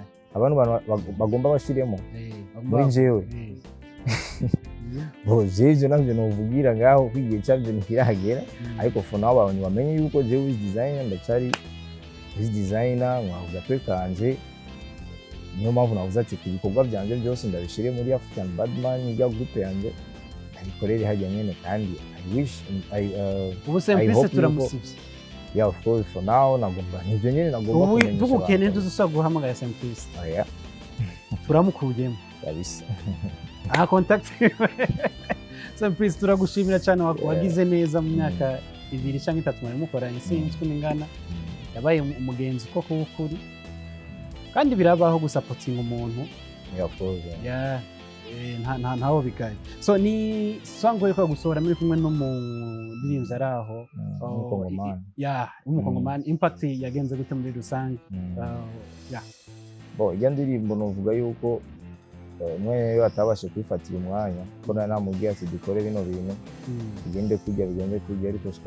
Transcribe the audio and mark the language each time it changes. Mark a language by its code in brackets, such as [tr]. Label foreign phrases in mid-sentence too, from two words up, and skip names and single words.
[rn] abantu bagomba bashiremo muri jewe bo jeje navyo novugira ngaho kwigiye cyavyo nikirahagera ariko fo naho abantu bamenye yuko je Wiz Designer ndacari Wiz Designer mwavuga twe kanje niyo mpamvu navuze ati ibikorwa byanje byose ndabishire muri African Badman ya group yanje abikorere hajya nyene kandi [en] I wish [rn] ubu Simplice turamusivye [en] yeah of course for now [rn] nagomba nivyo nyene nagomba kumenyesha ubu dukeneye dusaba guhamagara Simplice turamukuyemo kabisa contact Simplice turagushimira cyane wagize neza mu myaka 2 cyangwa 3 mwari mukoranye sinzi kuningana yabaye umugenzi ko kuri kandi birabaho gusapotinga umuntu [en] of course [rn] ntaho bigaye so ni sangoye ko gusohora muri kumwe no mu ndirimbo araho umukongomani impact yagenze gute muri rusange bo iyo ndirimbo novuga yuko umwe rero atabashe kwifatira umwanya ko namubwiye ati dukore bino bintu bigende kujya ariko siko